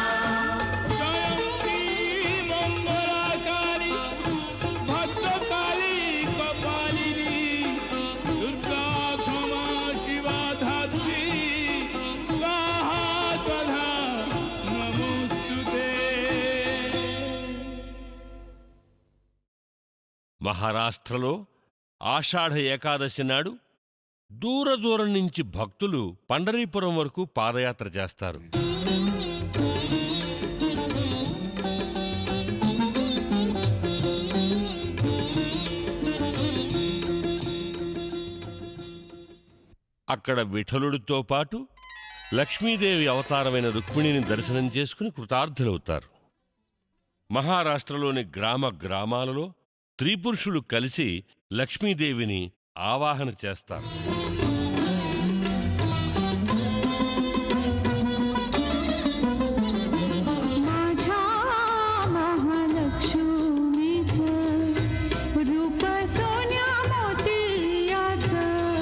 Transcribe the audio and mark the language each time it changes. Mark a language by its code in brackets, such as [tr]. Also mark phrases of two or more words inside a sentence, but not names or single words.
[sa] জয়ন্তী মঙ্গলাকারী, ভদ্রকালী কপালিনী, দুর্গা ক্ষমা শিবা ধাত্রী, স্বাহা স্বধা নমোস্তুতে। [te] మహారాష్ట్రలో ఆషాఢ ఏకాదశి నాడు దూర దూరం నుంచి భక్తులు పండరీపురం వరకు పాదయాత్ర చేస్తారు. అక్కడ విఠలుడితో పాటు లక్ష్మీదేవి అవతారమైన రుక్మిణిని దర్శనం చేసుకుని కృతార్థులవుతారు. మహారాష్ట్రలోని గ్రామ గ్రామాలలో స్త్రీ పురుషులు కలిసి లక్ష్మీదేవిని ఆవాహన చేస్తారు. [mr] माझ्या महालक्ष्मीचं रूप सोन्या मोतियाचं,